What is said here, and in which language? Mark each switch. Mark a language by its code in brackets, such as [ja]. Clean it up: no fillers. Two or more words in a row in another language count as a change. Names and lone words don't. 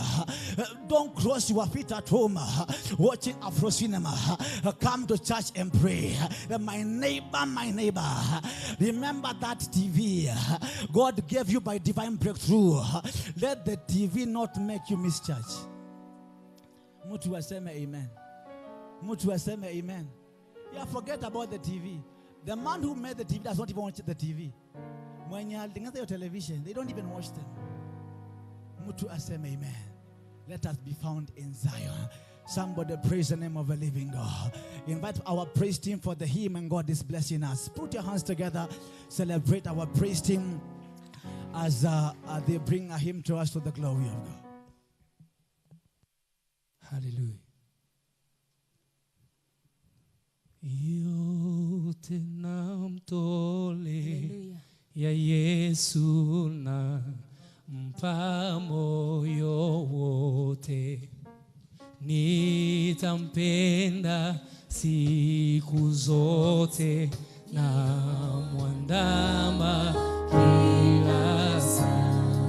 [en] Don't cross your feet at home watching Afro cinema. Come to church and pray. My neighbor, remember that TV God gave you by divine breakthrough. Let the TV not make you miss church. [sw] Mutu aseme amen. Mutu aseme amen. [en] Yeah, forget about the TV. The man who made the TV does not even watch the TV. When you're looking at your television, they don't even watch them. [sw] Mutu aseme amen. [en] Let us be found in Zion. Somebody praise the name of the living God. Invite our praise team for the hymn, and God is blessing us. Put your hands together. Celebrate our praise team as they bring a hymn to us to the glory of God. Hallelujah. [sw] Yote namtole ya Yesu na mpa moyo wote, nitampenda siku zote na mwandama kila saa.